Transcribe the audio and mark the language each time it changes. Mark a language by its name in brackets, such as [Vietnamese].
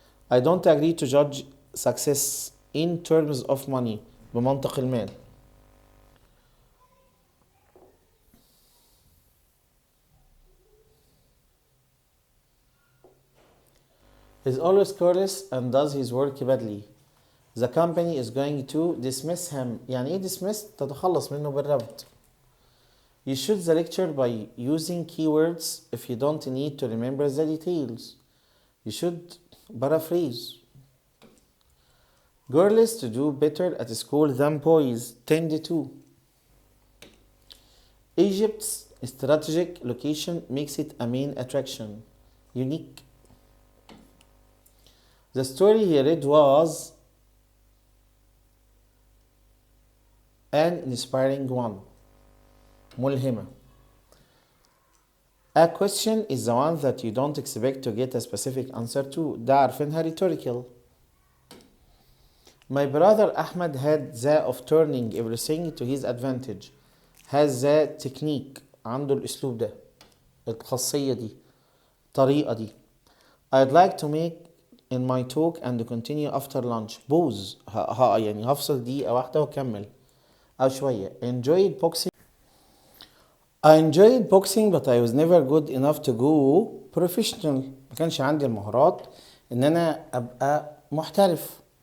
[English] I don't agree to judge success in terms of money [Arabic] بمنطق المال. [English] He's always careless and does his work badly. The company is going to dismiss him. [Arabic] يعني ايه dismiss؟ تتخلص منه بالرفض. [English] You shoot the lecture by using keywords if you don't need to remember the details. You should paraphrase. Girls to do better at school than boys tend to. Egypt's strategic location makes it a main attraction. Unique. The story he read was an inspiring one. [Arabic] ملهمة. [English] A question is the one that you don't expect to get a specific answer to. [Arabic] ده عارفينها rhetorical. [English] My brother Ahmed had the of turning everything to his advantage. Has the technique. [Arabic] عنده الأسلوب ده. الخاصية دي. الطريقة دي. [English] I'd like to make in my talk and continue after lunch. Pause. [Arabic] يعني هفصل دقيقة واحدة وأكمل. أو شوية. [English] Enjoyed boxing. I enjoyed boxing but I was never good enough to go professional. [Arabic] ما كانش عندي المهارات إن أنا أبقى محترف.